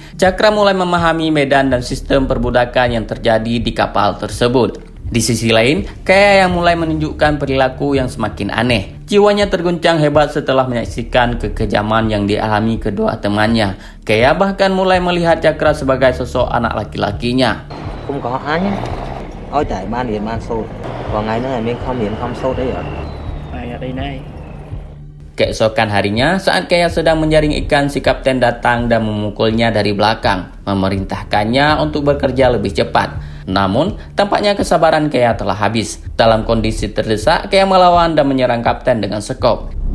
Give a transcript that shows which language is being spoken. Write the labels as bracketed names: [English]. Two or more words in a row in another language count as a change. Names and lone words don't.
[Indonesian] Cakra mulai memahami medan dan sistem perbudakan yang terjadi di kapal tersebut. Di sisi lain, Kea yang mulai menunjukkan perilaku yang semakin aneh. Jiwanya terguncang hebat setelah menyaksikan kekejaman yang dialami kedua temannya. Kea bahkan mulai melihat Cakra sebagai sosok anak laki-lakinya. [Vietnamese] Cũng có ai nhé. Ôi trời, ban điện ban sốt. Còn ngày nữa là mình không điện không sốt đấy ạ. Này ở đây này. [Indonesian] Keesokan harinya, saat Kea sedang menjaring ikan, si kapten datang dan memukulnya dari belakang, memerintahkannya untuk bekerja lebih cepat. Namun, tampaknya kesabaran Kea telah habis. Dalam kondisi terdesak, Kea melawan dan menyerang kapten dengan sekop.